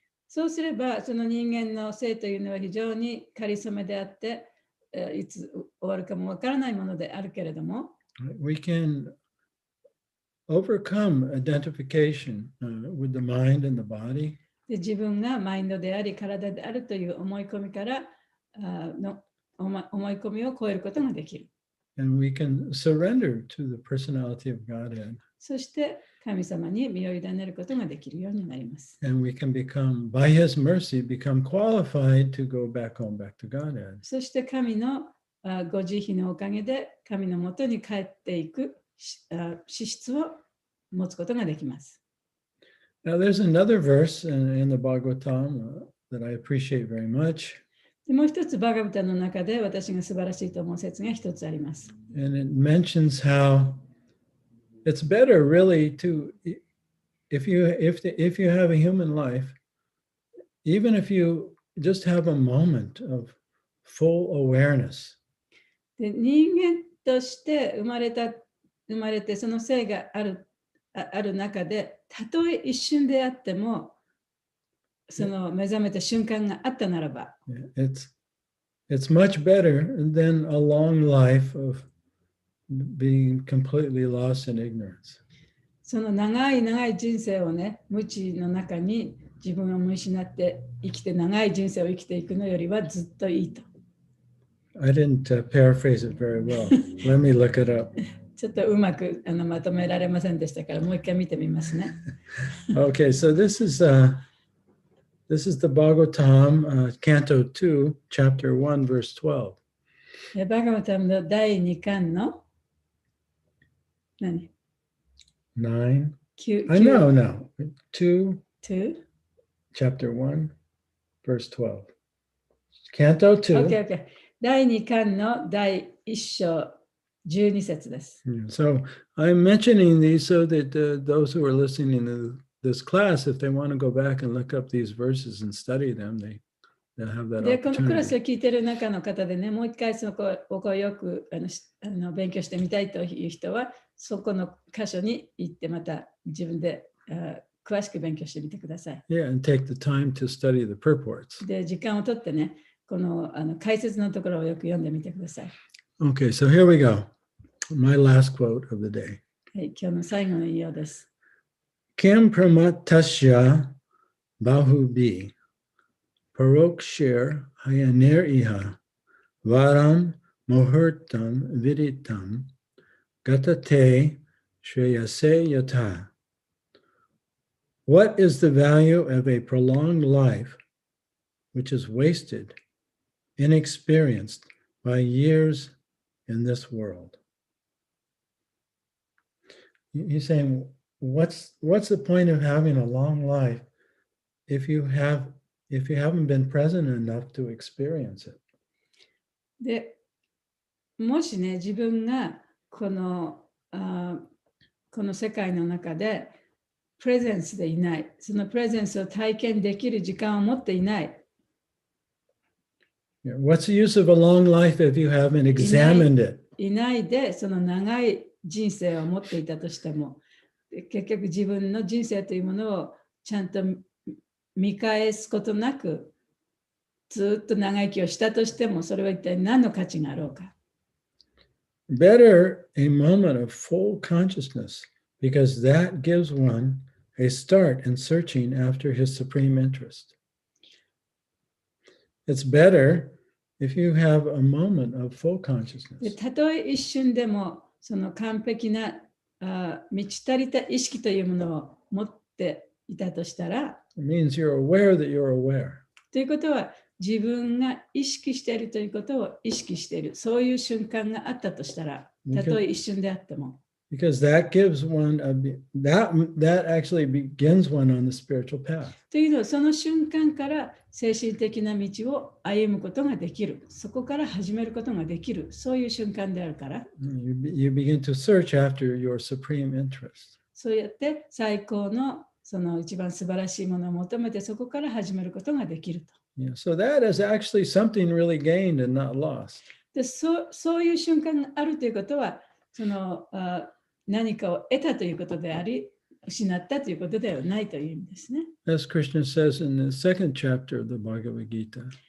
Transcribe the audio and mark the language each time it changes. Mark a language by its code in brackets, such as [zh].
[ja] そうすれば、その人間の生というのは非常にかりそめであって、いつ終わるかもわからないものであるけれども、 [en] we can overcome identification with the mind and the body. [ja] で自分がマインドであり、体であるという思い込みから思い込みを超えることができる。 [en] And we can surrender to the personality of Godhead. [ja] そして神様に身を委ねることができるようになります。 [en] And we can become, by His mercy, become qualified to go back home, back to Godhead. [ja] そして神のご慈悲のおかげで神のもとに帰っていく資質を持つことができます。 [en] Now, there's another verse in the Bhagvatam that I appreciate very much. [ja] でもう一つバガバタの中で私が素晴らしいと思う説が一つあります。 [en] And it mentions how it's better really to, if you have a human life, even if you just have a moment of full awareness. [ja] で人間として生まれてその性がある中で、たとえ一瞬であっても、その目覚めた瞬間があったならば、 [en] It's much better than a long life of being completely lost in ignorance. [ja] その長い人生をね、無知の中に自分を見失って生きて長い人生を生きていくのよりはずっといいと。 [en] I didn't paraphrase it very well. Let me look it up. [ja] ちょっとうまくまとめられませんでしたから、もう一回見てみますね。 [en] Okay, so this is the Bhagavatam, Canto 2, Chapter 1, Verse 12. [ja] バガバタムの第2巻の何 9. 9 [en] No. 2, 2? Chapter 1, Verse 12. Canto 2. [ja] Okay. 第2巻の第1章12節です。 [en] So I'm mentioning these so that those who are listening to this class, if they want to go back and look up these verses and study them, they'll have that [ja] で、このクラスを [en] opportunity. [ja] 聞いている中の方でね、もう一回そこをよく勉強してみたいという人は、そこの箇所に行ってまた自分で詳しく勉強してみてください。 [en] Yeah, and take the time to study the purports. [ja] で、時間をとってね、この解説のところをよく読んでみてください。 [en] Okay, so here we go. My last quote of the day. [ja] はい、今日の最後の引用です。 [sa] Kim pramatasya bahubi parokshir hayanir iha varam muhurtam viditam gatate shreyase yata. [en] What is the value of a prolonged life which is wasted, inexperienced by years in this world? He's saying, what's the point of having a long life if you haven't been present enough to experience it? [ja] で、もしね、自分がこの世界の中でプレゼンスでいない、そのプレゼンスを体験できる時間を持っていない。 [en] What's the use of a long life if you haven't examined it? [ja] いないで、その長い人生を持っていたとしても、結局自分の人生というものをちゃんと見返すことなく、ずっと長生きをしたとしても、それは一体何の価値があろうか。 [en] Better a moment of full consciousness because that gives one a start in searching after his supreme interest. It's better if you have a moment of full で consciousness. [ja] たとえ一瞬でもその完璧な満ち足りた意識というものを持っていたとしたら、 [en] It means you're aware that you're aware. [ja] ということは自分が意識しているということを意識している、そういう瞬間があったとしたら、たとえ一瞬であっても。 [en] Because that gives one that actually begins one on the spiritual path. [ja] というのはその瞬間から精神的な道を歩むことができる、そこから始めることができる、そういう瞬間であるから、 [en] You begin to search after your supreme interest. [ja] そうやって最高のその一番素晴らしいものを求めてそこから始めることができると。 [en] Yeah, so that is actually something really gained and not lost. [ja] でそういう瞬間があるということは、その何かを得たということであり、失ったということではないという意味ですね。 [en] As Krishna says in the second chapter of the Bhagavad Gita,